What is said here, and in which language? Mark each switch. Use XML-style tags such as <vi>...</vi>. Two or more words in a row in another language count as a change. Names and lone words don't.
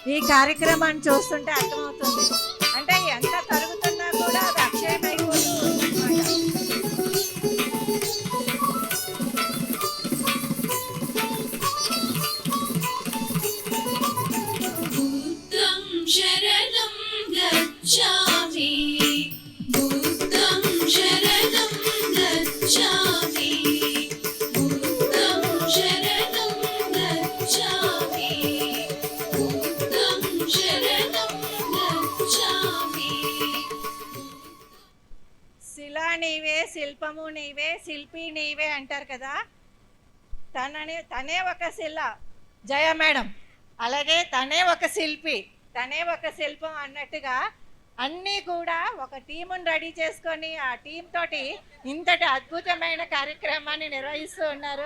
<te>కార్యక్రమాన్ని చూస్తుంటే అర్థమవుతుంది. అంటే ఎంత తరుగుతున్నా కూడా అది అక్షయమైపోతూ ఉందన్నమాట.</te> <pi>बुद्धं शरणं गच्छामि बुद्धं शरणं गच्छामि बुद्धं शरणं गच्छामि बुद्धं शरणं गच्छामि</pi> <te>శిలా నీవే, శిల్పము నీవే, శిల్పి నీవే అంటారు కదా. తనే ఒక శిల జయ మేడం, అలాగే తనే ఒక శిల్పి, తనే ఒక శిల్పం అన్నట్టుగా అన్నీ కూడా ఒక టీముని రెడీ చేసుకొని ఆ టీం తోటి ఇంతటి అద్భుతమైన కార్యక్రమాన్ని నిర్వహిస్తూ ఉన్నారు.</te>